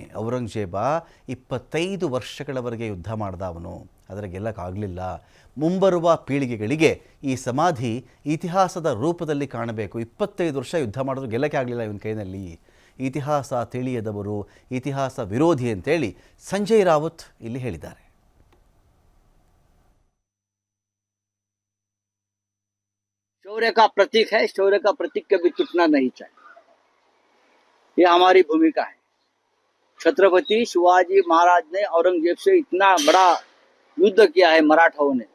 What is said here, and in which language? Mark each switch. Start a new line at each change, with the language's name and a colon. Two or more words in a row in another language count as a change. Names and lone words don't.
Kannada: ಔರಂಗಜೇಬ 25 ವರ್ಷಗಳವರೆಗೆ ಯುದ್ಧ ಮಾಡಿದ ಅವನು, ಆದರೆ ಗೆಲ್ಲಕ್ಕಾಗಲಿಲ್ಲ. ಮುಂಬರುವ ಪೀಳಿಗೆಗಳಿಗೆ ಈ ಸಮಾಧಿ ಇತಿಹಾಸದ ರೂಪದಲ್ಲಿ ಕಾಣಬೇಕು. 25 ವರ್ಷ ಯುದ್ಧ ಮಾಡಿದ್ರು ಗೆಲ್ಲಕ್ಕೆ ಆಗಲಿಲ್ಲ ಇವನ ಕೈನಲ್ಲಿ. ಇತಿಹಾಸ ತಿಳಿಯದವರು ಇತಿಹಾಸ ವಿರೋಧಿ ಅಂತೇಳಿ ಸಂಜಯ್ ರಾವತ್ ಇಲ್ಲಿ ಹೇಳಿದ್ದಾರೆ.
Hindi: शौर्य का प्रतीक है, शौर्य का प्रतीक कभी टूटना नहीं चाहिए, ये हमारी भूमिका है। छत्रपति शिवाजी महाराज ने औरंगजेब से इतना बड़ा युद्ध किया है मराठाओं ने।